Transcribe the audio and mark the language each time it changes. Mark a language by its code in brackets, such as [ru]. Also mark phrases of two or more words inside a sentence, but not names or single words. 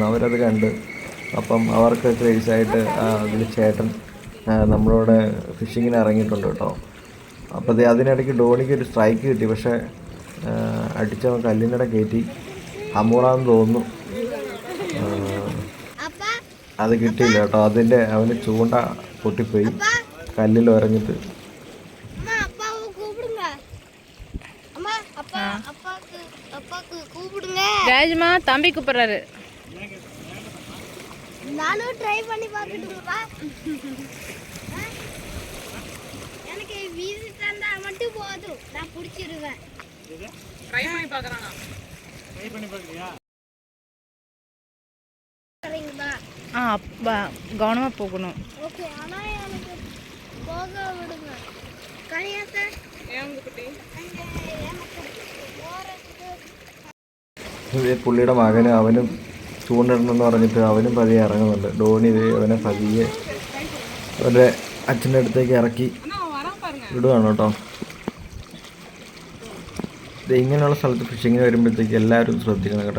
[ml] അവരത് കണ്ട് അപ്പം അവർക്ക് ക്രേസായിട്ട് അതിൽ ചേട്ടൻ നമ്മളോട് ഫിഷിങ്ങിന് ഇറങ്ങിയിട്ടുണ്ട് കേട്ടോ. അപ്പോൾ അതിനിടയ്ക്ക് ഡോണിക്ക് ഒരു സ്ട്രൈക്ക് കിട്ടി. പക്ഷേ അടിച്ചവൻ കല്ലിനിടെ കയറ്റി. ഹമൂറാന്ന് തോന്നുന്നു. അത് കിട്ടിയില്ല കേട്ടോ. അവന് ചൂണ്ട പൊട്ടിപ്പോയി കല്ലിൽ ഉരഞ്ഞിട്ട്. [ta] தம்பி கூப்பிடுறாரு. நானும் ட்ரை பண்ணி பார்க்கட்டுமா? எனக்கு வீசி தந்தா மட்டும் போதும், நான் பிடிச்சிருவேன். ட்ரை பண்ணி பார்க்கறானா? ட்ரை பண்ணி பார்க்கறியா? சரிங்களா? கவனமா போகணும். ஓகே, ஆனா எனக்கு போக விடுங்க. கனியாத்த ஏங்க குட்டி? [ml] പുള്ളിയുടെ മകന് അവനും ചൂണ്ടിടണമെന്ന് പറഞ്ഞിട്ട് അവനും പതിയെ ഇറങ്ങുന്നുണ്ട്. ഡോണി അവനെ പതിയെ അവൻ്റെ അച്ഛൻ്റെ അടുത്തേക്ക് ഇറക്കി വിടുകയാണ് കേട്ടോ. ഇങ്ങനെയുള്ള സ്ഥലത്ത് ഫിഷിങ്ങിന് വരുമ്പോഴത്തേക്ക് എല്ലാവരും ശ്രദ്ധിക്കണം കേട്ടോ.